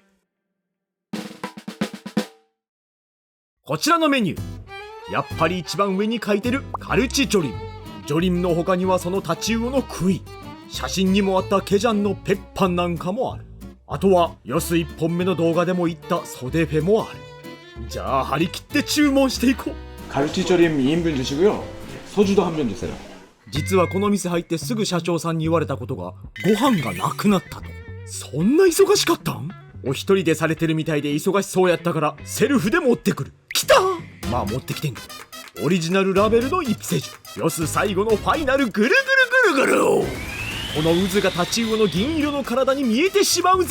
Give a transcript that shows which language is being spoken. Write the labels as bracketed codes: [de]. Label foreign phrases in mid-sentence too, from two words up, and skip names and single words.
[ja] こちらのメニュー、やっぱり一番上に書いてるカルチジョリム。ジョリムの他にはそのタチウオのクイ、写真にもあったケジャンのペッパンなんかもある。あとはヨス1本目の動画でも言ったソデフェもある。じゃあ張り切って注文していこう。 [ko] カルチ 조림 2인분 주시고요. 소주도 한 병 주세요. [ja] 実はこの店入ってすぐ社長さんに言われたことが、ご飯がなくなったと。そんな忙しかったん？お一人でされてるみたいで忙しそうやったからセルフで持ってくる。来た！まあ持ってきてんけど、オリジナルラベルのイプセジュ。ヨス最後のファイナルぐるぐるぐるぐる。この渦がタチウオの銀色の体に見えてしまうぜ。